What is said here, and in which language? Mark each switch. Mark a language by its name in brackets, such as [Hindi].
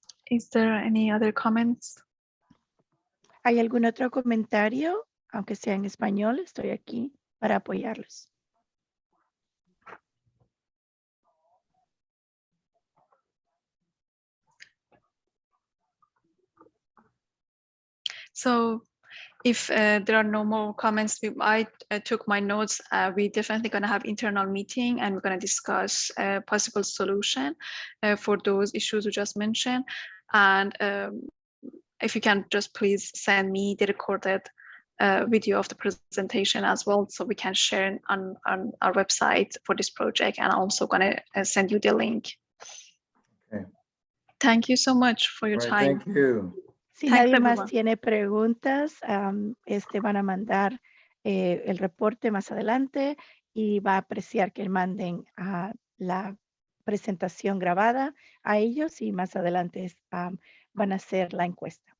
[English] Is there any other comments? [Spanish] ¿Hay algún otro comentario? Aunque sea en español, estoy aquí para apoyarlos. [English] So if there are no more comments, I took my notes. We definitely going to have internal meeting and we're going to discuss a possible solution for those issues we just mentioned. And if you can just please send me the recorded video of the presentation as well, so we can share on our website for this project. And I'm also going to send you the link. Okay. Thank you so much for your All right, time. thank you. [Spanish] Si [English] Thanks, [Spanish] nadie más [English] everyone. [Spanish] tiene preguntas, van a mandar el reporte más adelante y va a apreciar que manden la presentación grabada a ellos y más adelante van a hacer la encuesta.